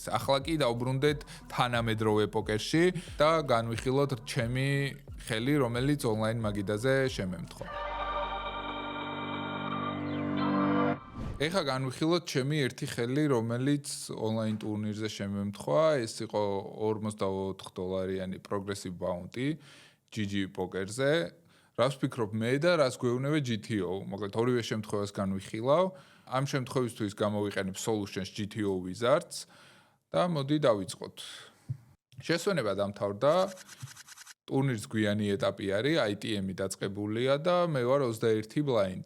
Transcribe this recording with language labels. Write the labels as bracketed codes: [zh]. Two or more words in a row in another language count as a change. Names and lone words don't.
[ka] ახლა კი დავბრუნდეთ თანამედროვე პოკერში და განვიხილოთ ჩემი ხელი, რომელიც ონლაინ მაგიდაზე შემემთხვა. ეხლა განვიხილოთ ჩემი ერთი ხელი, რომელიც ონლაინ ტურნირზე შემემთხვა, ეს იყო $44-იანი [en] progressive bounty [ka] GG პოკერზე. რას ვფიქრობ მე და რას გვეუბნება GTO? მოკლედ ორივე შემთხვევას განვიხილავ. ამ შემთხვევისთვის გამოვიყენებ Solutions GTO Wizards და მოდი დავიწყოთ. შესვენება დამთავრდა. ტურნირის გვიანი ეტაპი არის, ITM-ი დაწყებულია და მე ვარ 21 ბლაინდი.